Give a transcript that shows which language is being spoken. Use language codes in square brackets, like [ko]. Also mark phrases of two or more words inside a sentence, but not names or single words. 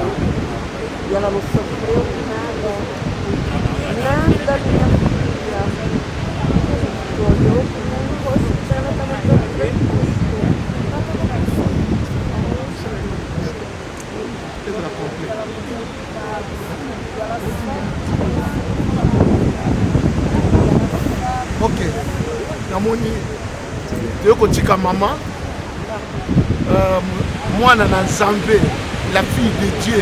[pt] E ela não sofreu nada. Nada, minha filha. Olhou como o rosto dela estava tão tranquilo. [ln] ezala complet. Ok, namoni toye kotika mama mwana na Nzambe, [fr] la fille de Dieu.